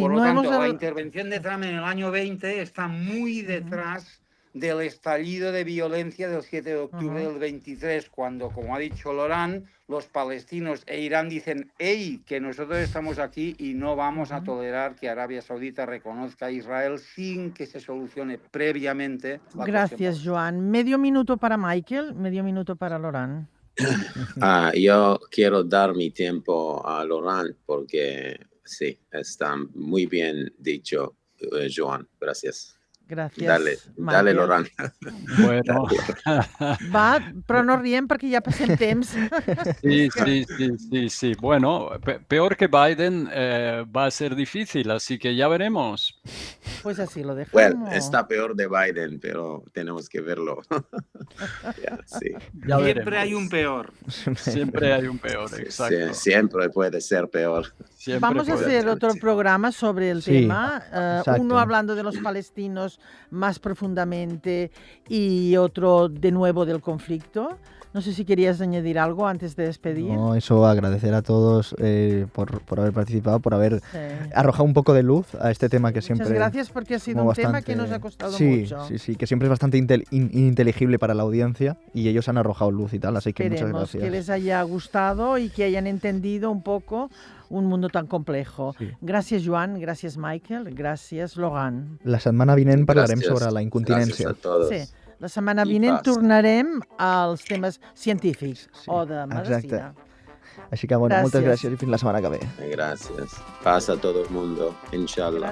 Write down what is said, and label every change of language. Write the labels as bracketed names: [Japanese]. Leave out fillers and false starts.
[Spanish] Por lo tanto, la intervención de Trump en el año 20 está muy detrás del estallido de violencia del 7 de octubre del 23, cuando, como ha dicho Laurent, los palestinos e Irán dicen, hey, que nosotros estamos aquí y no vamos a tolerar que Arabia Saudita reconozca a Israel sin que se solucione previamente la [Catalan] Gràcies, Joan. [Spanish] Medio minuto para Michael, medio minuto para Laurent. Yo quiero dar mi tiempo a Laurent porque sí, está muy bien dicho, Joan. Gracias. [Catalan] Gràcies, [Spanish] Dale, Laurent. Bueno. [Catalan] Va, però no riem perquè ja passem temps. [Spanish] Sí. Bueno, peor que Biden va a ser difícil, así que ya veremos. Pues así lo dejamos. Bueno, está peor de Biden, pero tenemos que verlo. Sí. Ya siempre hay un peor. Siempre hay un peor, exacto. Sí, siempre puede ser peor. Vamos a hacer otro programa sobre el tema, uno hablando de los palestinos más profundamente y otro de nuevo del conflicto. No sé si querías añadir algo antes de despedir. No, eso, agradecer a todos por haber participado, por haber arrojado un poco de luz a este tema que siempre... Muchas gracias porque ha sido un tema que nos ha costado mucho. Sí, que siempre es bastante ininteligible para la audiencia y ellos han arrojado luz y tal, así que muchas gracias. Que les haya gustado y que hayan entendido un poco un mundo tan complejo. Sí. [Catalan] Gràcies, Joan, gràcies, Michael, gràcies, Laurent. La setmana vinent parlarem sobre la incontinència. Gràcies a tots. Sí. La setmana vinent tornarem als temes científics o de medicina. Exacte. Així que, bueno, moltes gràcies i fins la setmana que ve. Gràcies. Passa a tot el mundo, inshallah.